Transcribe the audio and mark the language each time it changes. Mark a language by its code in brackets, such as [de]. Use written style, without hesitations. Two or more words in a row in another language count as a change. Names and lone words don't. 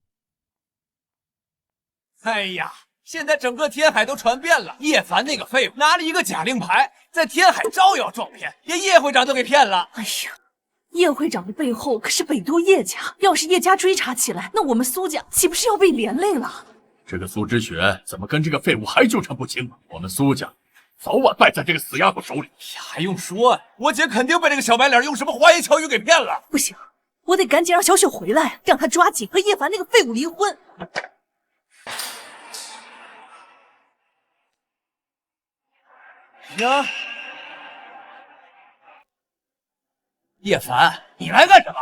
[zh] 哎呀，现在整个天海都传遍了，叶凡那个废物拿了一个假令牌，在天海招摇撞骗，连叶会长都给骗了。哎呀，叶会长的背后可是北都叶家，要是叶家追查起来，那我们苏家岂不是要被连累了？这个苏之雪怎么跟这个废物还纠缠不清？我们蘇家早晚敗在這個死丫頭手裡。還用說？我姐肯定被這個小白臉用什麼花言巧語給騙了。不行，我得趕緊讓小雪回來，讓她抓緊和葉凡那個廢物離婚。呀，葉凡，你來幹什麼？